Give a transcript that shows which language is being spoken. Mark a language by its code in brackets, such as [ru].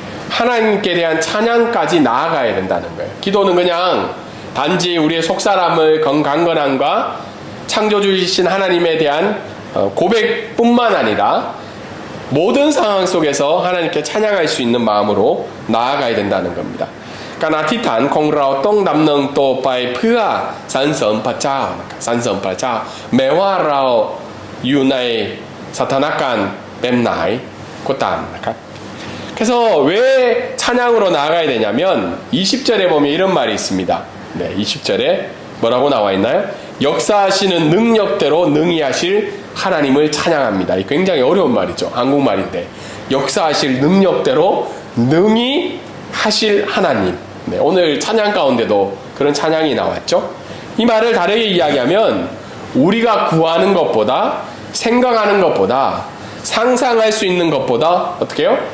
[ko] 하나님께 대한 찬양까지 나아가야 된다는 거예요. 기도는 그냥 단지 우리의 속사람을 강건함과 창조주이신 하나님에 대한 고백뿐만 아니라 모든 상황 속에서 하나님께 찬양할 수 있는 마음으로 나아가야 된다는 겁니다. [th] การอธิษฐานของเราต้องดำเนินต่อไปเพื่อสรรเสริญพระเจ้าสรรเสริญพระเจ้าแม้ว่าเราอยู่ในสถานการณ์แบบไหนก็ตามนะครับ [ko] 그래서 왜 찬양으로 나아가야 되냐면 20절에 보면 이런 말이 있습니다. 네, 20절에 뭐라고 나와 있나요? 역사하시는 능력대로 능히 하실 하나님을 찬양합니다. 굉장히 어려운 말이죠. 한국말인데 역사하실 능력대로 능히 하실 하나님. 네, 오늘 찬양 가운데도 그런 찬양이 나왔죠. 이 말을 다르게 이야기하면 우리가 구하는 것보다 생각하는 것보다 상상할 수 있는 것보다 어떻게 해요?